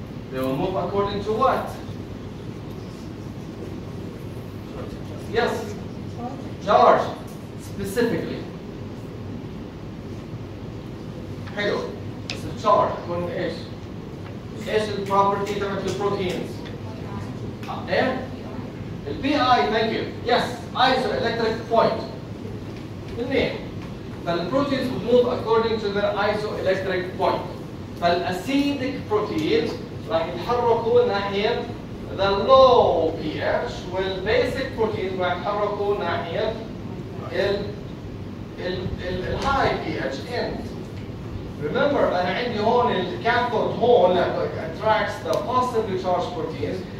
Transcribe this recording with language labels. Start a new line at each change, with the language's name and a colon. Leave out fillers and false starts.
English: They will move according to what? Yes, charge specifically.
Arabic: حلو. بس الشارج يكون ايش؟ ايش البروبرتي تبعت البروتينز؟ ايه؟ البي اي
English: Thank you. Yes isoelectric point.
Arabic: منين؟
English: فالبروتينز will move according to their isoelectric point.
Arabic: فالاسيدك بروتينز راح يتحركوا ناحية
English: the low pH
Arabic: والبيسك بروتينز راح يتحركوا ناحية الهاي pH end.
English: Remember
Arabic: أنا عندي هون الكاثود هون
English: that attracts the positively charged proteins.